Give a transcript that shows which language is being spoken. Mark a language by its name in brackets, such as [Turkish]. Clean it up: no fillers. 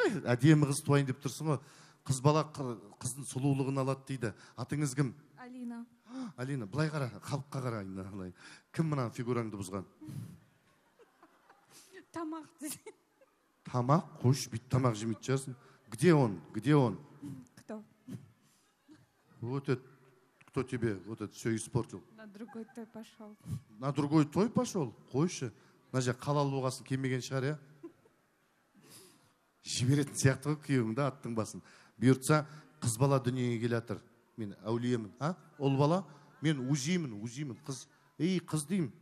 [Kazakh] Әдемі қыз туайын деп тұрсың ғой. Қыз бала қыздың сұлулығын алады дейді. Атыңыз кім? Алина. Алина, былай қара, халыққа қара. Кім мына фигураңды бұзған? Тамақ. Тамақ? Қойш, бит тамақ жемейді жарсың. [Russian] Где он? Где он? Кто? Вот это, кто тебе вот это все испортил? На другой той пошел. На другой той пошел? [Kazakh] Қойшы. Мына жер қалал болғасын келмеген шығар, я? Жіберетін сияқты ғой күйеуіңді аттың басын. Бұйыртса, қыз бала дүниеге келе жатыр. Мен әулиемін. Ол бала, мен узимін. Қыз, қыз деймін.